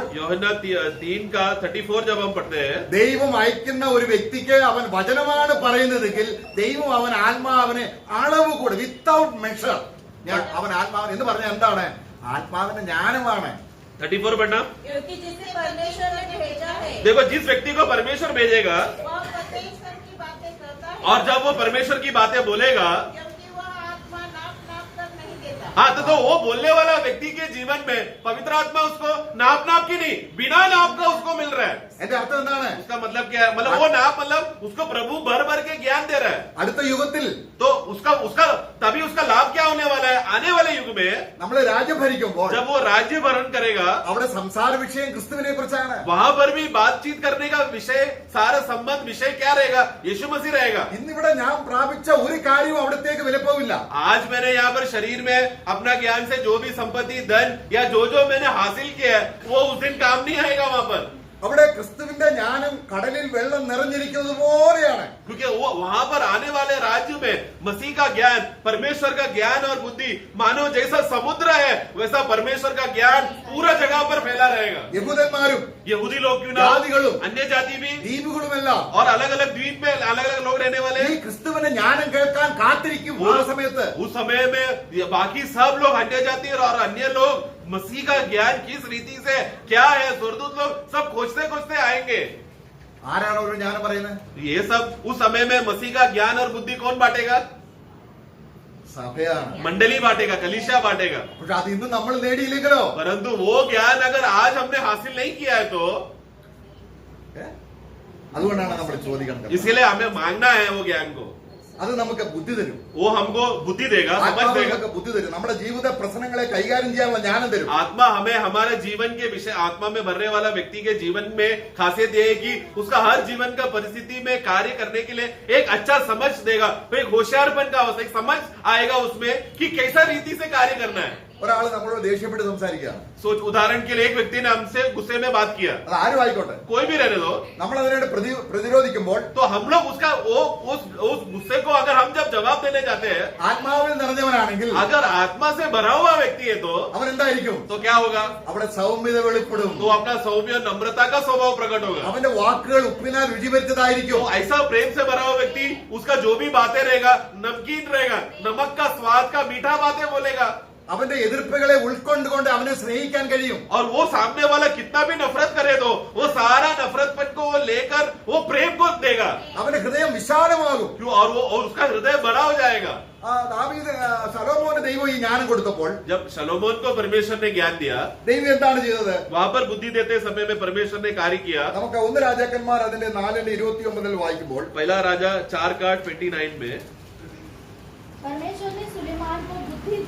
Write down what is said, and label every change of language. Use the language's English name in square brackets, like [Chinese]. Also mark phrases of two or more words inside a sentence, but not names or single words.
[Hindi] യോഹന്നാൻ 3 का 34 जब हम पढ़ते हैं, [Malayalam] ദൈവം അയക്കുന്ന ഒരു വ്യക്തിക്ക് അവൻ വചനമാണ് പറയുന്നതെങ്കിൽ ദൈവം അവൻ ആത്മാവിനെ അളവ് കൂടെ [English] without measure [Malayalam] അവൻ ആത്മാവിന് എന്ന് പറഞ്ഞാൽ എന്താണ്? ആത്മാവിന്റെ ജ്ഞാനമാണ്. [Hindi] 34 पढ़ना। क्योंकि जिसे परमेश्वर ने भेजा है देखो जिस व्यक्ति को परमेश्वर भेजेगा वह परमेश्वर की बातें करता है, और जब वो परमेश्वर की बातें बोलेगा, क्योंकि वह आत्मा नाप कर नहीं देता। हाँ तो वो बोलने वाला व्यक्ति के जीवन में पवित्र आत्मा उसको नाप की नहीं, बिना नाप का उसको मिल रहा है। [Malayalam] എന്റെ അർത്ഥം എന്താണ്? [Hindi] उसका मतलब क्या है? मतलब वो नाप मतलब उसको प्रभु भर भर के ज्ञान दे रहा है। [Malayalam] അടുത്ത യുഗത്തിൽ [Hindi] तो उसका तभी उसका लाभ क्या होने वाला है? आने वाले युग में [Malayalam] നമ്മൾ രാജ്യം ഭരിക്കുമ്പോൾ [Hindi] जब वो राज्य भरण करेगा, [Malayalam] അവിടെ സംസാര വിഷയം ക്രിസ്തുവിനെ കുറിച്ചാണ്. [Hindi] वहां पर भी बातचीत करने का विषय, सारा संबंध विषय क्या रहेगा? यीशु मसीह रहेगा। [Malayalam] ഇന്നിവിടെ ഞാൻ പ്രാപിച്ച ഒരു കാര്യവും അവിടത്തേക്ക് വിലപ്പോവില്ല. [Hindi] आज मैंने यहाँ पर शरीर में अपना ज्ञान से जो भी संपत्ति, धन या जो मैंने हासिल किया है, वो उस दिन काम नहीं आएगा वहां पर। [Malayalam] അവിടെ ക്രിസ്തുവിന്റെ ജ്ഞാനം കടലിൽ വെള്ളം നിറഞ്ഞിരിക്കുന്നത് പോലെയാണ്. [Hindi] क्योंकि वो वहां पर आने वाले राज्य में मसीह का ज्ञान, परमेश्वर का ज्ञान और बुद्धि मानो जैसा समुद्र है वैसा परमेश्वर का ज्ञान पूरा जगह पर फैला रहेगा. [Malayalam] യഹൂദന്മാരും [Hindi] यहूदी लोग क्यों ना हो, [Malayalam] ജാതികളും [Hindi] अन्य जाति भी [Malayalam] ദ്വീപുകളുമെല്ലാം [Hindi] और अलग अलग द्वीप में अलग अलग लोग रहने वाले [Malayalam] ഈ ക്രിസ്തുവിന്റെ ജ്ഞാനം കേൾക്കാൻ കാത്തിരിക്കും. ആ സമയത്ത് [Hindi] उस समय में बाकी सब लोग अन्य जाति और अन्य लोग मसीह का ज्ञान किस रीति से क्या है, स्वर्गदूत लोग सब खोजते खोजते आएंगे. [Malayalam] ആരാണ് ഒരു ജ്ഞാനം പറയുന്നത്? [Hindi] ये सब उस समय में मसीह का ज्ञान और बुद्धि कौन बांटेगा? [Malayalam] സഭയാണ്. [Hindi] मंडली बांटेगा, कलीसिया बांटेगा. [Malayalam] പക്ഷെ അത് ഇന്ന് നമ്മൾ നേടിയില്ലെങ്കിലോ? [Hindi] परंतु वो ज्ञान अगर आज हमने हासिल नहीं किया है तो [Malayalam] അതുകൊണ്ടാണ് നമ്മൾ ചോദിക്കണം. [Hindi] इसलिए हमें मांगना है वो ज्ञान को. [Malayalam] അത് നമുക്ക് ബുദ്ധി തരും. [Hindi] वो हमको बुद्धि देगा, समझ [Malayalam] ആത്മാവ് [Hindi] देगा. [Malayalam] നമുക്ക് ബുദ്ധി തരും. നമ്മുടെ ജീവിത പ്രശ്നങ്ങളെ കൈകാര്യം ചെയ്യാനുള്ള ജ്ഞാനം തരും. [Hindi] आत्मा हमें हमारे जीवन के विषय, आत्मा में भरने वाला व्यक्ति के जीवन में खासियत ये है कि उसका हर जीवन का परिस्थिति में कार्य करने के लिए एक अच्छा समझ देगा. तो एक होशियारपन का अवस्था, एक समझ आएगा उसमें कि कैसा रीति से कार्य करना है. [Malayalam] ഒരാൾ നമ്മളോട് ദേഷ്യപ്പെട്ട് സംസാരിക്കുകയാണ്. [Hindi] सोच उदाहरण के लिए एक व्यक्ति ने हमसे गुस्से में बात किया, [Malayalam] അത് ആരും ആയിക്കോട്ടെ, [Hindi] कोई भी रहने दो, [Malayalam] നമ്മൾ അതിനോട് പ്രതിരോധിക്കുമ്പോൾ [Hindi] तो हम लोग उसका उस गुस्से को अगर हम जब जवाब देने जाते हैं, [Malayalam] ആത്മാവിൽ നിറഞ്ഞവനാണെങ്കിൽ [Hindi] अगर आत्मा से भरा हुआ व्यक्ति है [Malayalam] അവൻ എന്തായിരിക്കും? [Hindi] तो क्या होगा? [Malayalam] അവിടെ സൗമ്യത വെളിപ്പെടും. [Hindi] तो अपना सौम्य नम्रता का स्वभाव प्रकट होगा. [Malayalam] അവന്റെ വാക്കുകൾ ഉപ്പിനാൽ രുചി വരുത്തതായിരിക്കും. [Hindi] तो ऐसा प्रेम से भरा हुआ व्यक्ति, उसका जो भी बातें रहेगा नमकीन रहेगा, नमक का स्वाद का मीठा बातें बोलेगा. [Malayalam] അവന്റെ എതിർപ്പുകളെ ഉൾക്കൊണ്ടുകൊണ്ട് അവനെ സ്നേഹിക്കാൻ കഴിയും. [Hindi] और वो सामने वाला कितना भी नफरत करे तो वो सारा नफरतपन को वो लेकर वो प्रेम को देगा. [Malayalam] അവന്റെ ഹൃദയം വിശാലമാകും. [Hindi] क्यों? और उसका हृदय बड़ा हो जाएगा. [Malayalam] ദാവീദ് ശലോമോന് ദൈവം ഈ ജ്ഞാനം കൊടുത്തപ്പോൾ [Hindi] जब शलोमोन को परमेश्वर ने ज्ञान दिया, [Malayalam] ദൈവം എന്താണ് ചെയ്തത്? [Hindi] वहां पर बुद्धि देते समय में परमेश्वर ने कार्य किया. [Malayalam] നമുക്ക് 1 രാജാക്കന്മാർ അതിന്റെ 4:29 വായിക്കുമ്പോൾ [Hindi] पहला राजा 4:29 में परमेश्वर ने सुलेमान को बुद्धि दी